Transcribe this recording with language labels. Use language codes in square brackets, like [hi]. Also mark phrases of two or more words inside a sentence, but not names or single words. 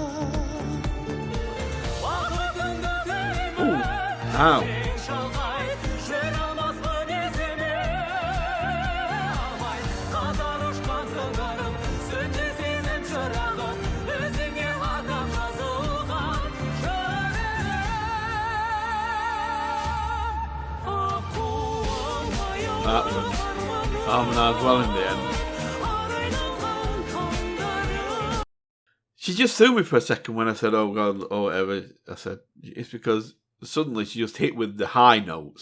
[kk] Бақытыңды тілеймін, сен шалғай, жүр алмаспын есеме. Алмай, қатар ұшқан сыңарым, сөнді сезім шырағым, өзіңе адам жазылған жүрегім. [en] That was harmonised well in the end. She just threw me for a second when I said, oh God, or whatever. I said, it's because suddenly she just hit with the high notes.